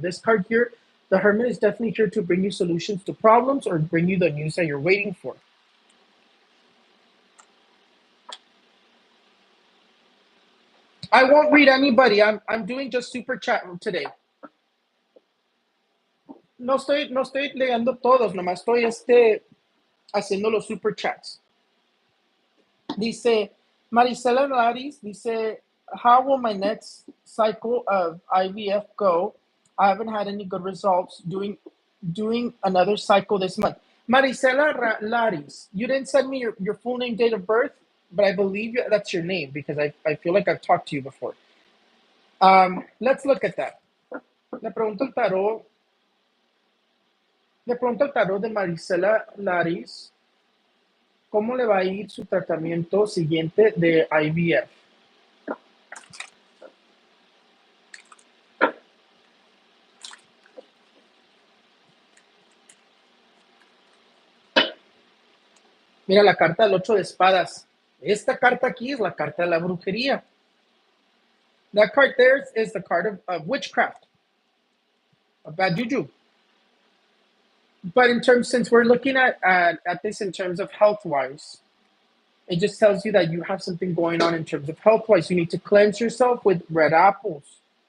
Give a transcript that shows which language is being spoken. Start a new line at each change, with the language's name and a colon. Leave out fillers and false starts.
English: This card here, the Hermit, is definitely here to bring you solutions to problems, or bring you the news that you're waiting for. I won't read anybody. I'm doing just super chat today.
Spanish: No estoy leyendo todos, nomás estoy haciendo los super chats. Dice
English: Marisella Laris,
Spanish: dice,
English: how will my next cycle of IVF go? I haven't had any good results doing another cycle this month. Marisella Laris, you didn't send me your full name, date of birth. but I believe that's your name because I feel like I've talked to you before. Let's look at that.
Spanish: Le pregunto el tarot, le pregunto el tarot de Marisella Laris, ¿cómo le va a ir su tratamiento siguiente de IVF? Mira la carta del 8 de espadas. Esta carta aquí es la carta de la brujería.
English: That card there is the card of witchcraft, of bad juju. But in terms, since we're looking at this in terms of health-wise, it just tells you that you have something going on in terms of health-wise. You need to cleanse yourself with red apples.